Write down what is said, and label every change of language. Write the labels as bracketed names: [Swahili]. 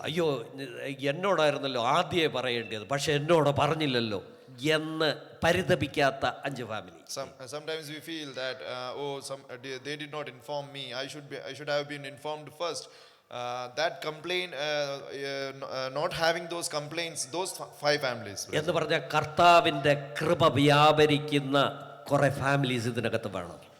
[Malayalam] അയ്യോ, എന്നോടായിരുന്നല്ലോ ആദ്യമേ പറയേണ്ടത്, പക്ഷെ എന്നോട് പറഞ്ഞില്ലല്ലോ എന്ന് പരിതപിക്കാത്ത 5 family. [English] Sometimes we feel that they did not inform me. I should have been informed first. That complaint, not having those complaints, those 5 families. [Malayalam] എന്ന് പറഞ്ഞ കർത്താവിന്റെ കൃപ വ്യാപരിക്കുന്ന കുറെ ഫാമിലീസ് ഇതിനകത്ത് വേണം.